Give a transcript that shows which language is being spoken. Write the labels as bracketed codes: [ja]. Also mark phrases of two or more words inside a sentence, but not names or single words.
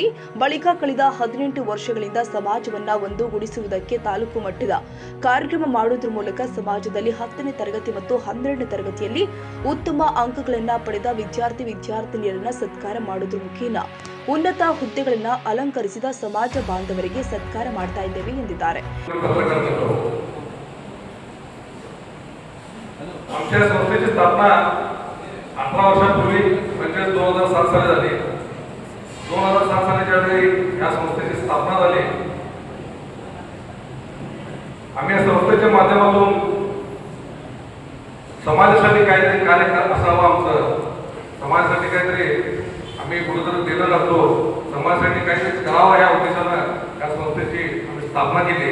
[kn] ಬಳಿಕ ಕಳೆದ 18 ವರ್ಷಗಳಿಂದ ಸಮಾಜವನ್ನ ಒಂದುಗೂಡಿಸುವುದಕ್ಕೆ ತಾಲೂಕು ಮಟ್ಟದ ಕಾರ್ಯಕ್ರಮ ಮಾಡುವುದರ ಮೂಲಕ ಸಮಾಜದಲ್ಲಿ 10ನೇ ತರಗತಿ ಮತ್ತು 12ನೇ ತರಗತಿಯಲ್ಲಿ ಉತ್ತಮ ಅಂಕಗಳನ್ನು ಪಡೆದ ವಿದ್ಯಾರ್ಥಿನಿಯರನ್ನ ಸತ್ಕಾರ ಮಾಡುವುದರ ಮುಖೇನ ಉನ್ನತ ಹುದ್ದೆಗಳನ್ನು ಅಲಂಕರಿಸಿದ ಸಮಾಜ ಬಾಂಧವರಿಗೆ ಸತ್ಕಾರ ಮಾಡ್ತಾ ಇದ್ದೇವೆ ಎಂದಿದ್ದಾರೆ. [mr] आमच्या संस्थेची स्थापना 18 वर्षांपूर्वी म्हणजे 2007 साली झाली. 2007 सालीच्या वेळी या संस्थेची स्थापना झाली. आम्ही या संस्थेच्या माध्यमातून समाजासाठी काहीतरी कार्य असावं, आमचं समाजासाठी काहीतरी आम्ही कुठेतरी देणं लागतो, समाजासाठी काहीतरी करावं या उद्देशानं या संस्थेची आम्ही स्थापना केली.